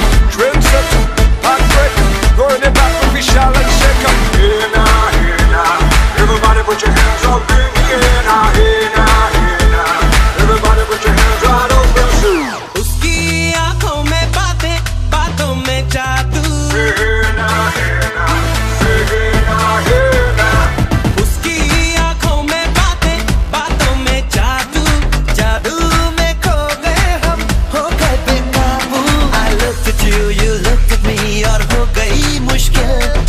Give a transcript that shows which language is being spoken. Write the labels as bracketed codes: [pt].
[en] Trendsetter, heartbreaker, going it back with Vishal and Shaker. Hey now, hey now, everybody put your hands up in the air now, hey now, hey now, everybody put your hands right up and soon. [hi] उसकी आँखों में बातें बातों में जादू [en] Hey now, hey now, hey now, hey now. [hi] उसकी आँखों में बातें बातों में जादू जादू में खो गए हम हो गए बेकाबू [en] I looked at you, you looked at me [hi] और हो गई मुश्किल